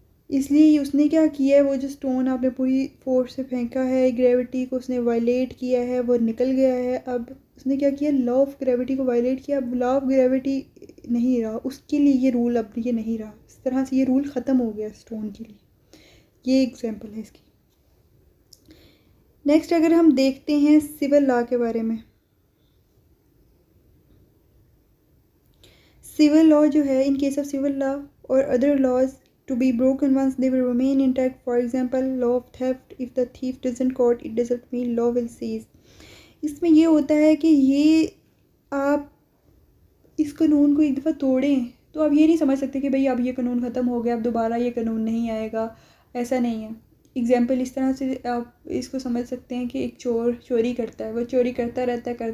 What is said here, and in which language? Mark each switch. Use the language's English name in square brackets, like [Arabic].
[Urdu] اس لیے اس نے کیا کیا ہے، وہ جو اسٹون آپ نے پوری فورس سے پھینکا ہے، گریوٹی کو اس نے وائلیٹ کیا ہے، وہ نکل گیا ہے۔ اب اس نے کیا کیا، لا آف گریوٹی کو وائلیٹ کیا، اب لا آف گریوٹی نہیں رہا، اس کے لیے یہ رول اب یہ نہیں رہا، اس طرح سے یہ رول ختم ہو گیا اسٹون کے لیے۔ یہ ایگزامپل ہے اس کی۔ نیکسٹ اگر ہم دیکھتے ہیں سول لا کے بارے میں، سول لا جو ہے، in case of civil law اور other laws [English] to be broken once they will remain intact. For example, law of theft, if the thief doesn't caught, it doesn't mean law will cease. [Urdu] اس میں یہ ہوتا ہے کہ یہ آپ اس قانون کو ایک دفعہ توڑیں تو آپ یہ نہیں سمجھ سکتے کہ بھئی اب یہ قانون ختم ہو گیا، اب دوبارہ یہ قانون نہیں آئے گا، ایسا نہیں ہے۔ ایگزامپل اس طرح سے آپ اس کو سمجھ سکتے ہیں کہ ایک چور چوری کرتا ہے، وہ چوری کرتا رہتا